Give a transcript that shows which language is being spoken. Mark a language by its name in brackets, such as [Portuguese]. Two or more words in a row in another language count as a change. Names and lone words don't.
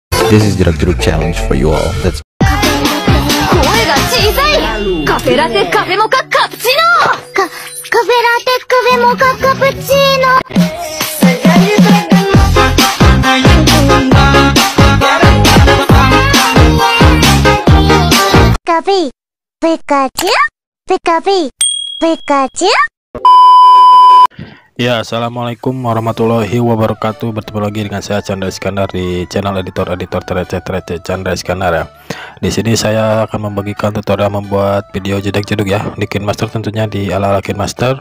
[English] This is Jeruk challenge for you all. Let's. [Japanese] 声が小さい。カフェラテカフェモカカプチーノ。カフェラテカフェモカカプチーノ。カフェピカチュピカピピカチュ。 [Arabic] Ya, السلام عليكم ورحمة الله وبركاته. [Indonesian] Bertemu lagi dengan saya Chandra Iskandar di channel editor receh Chandra Iskandar ya. Di sini saya akan membagikan tutorial membuat video jedek-jeduk ya di KineMaster, tentunya di ala-ala KineMaster.